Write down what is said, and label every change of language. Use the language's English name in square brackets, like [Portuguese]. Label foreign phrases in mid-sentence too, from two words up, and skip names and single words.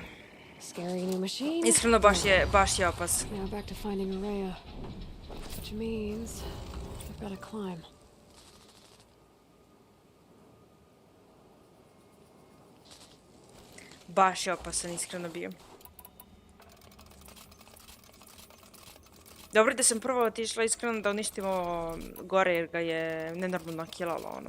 [English] Scary new machine. [Bosnian] Iskreno baš je opas. [English] Now back to finding Araya. Which means I've got to climb. [Bosnian] Baš je opasan, iskreno bio. Dobro da sam prvo otišla iskreno da uništimo gore jer ga je nenormalno kilalo, ono.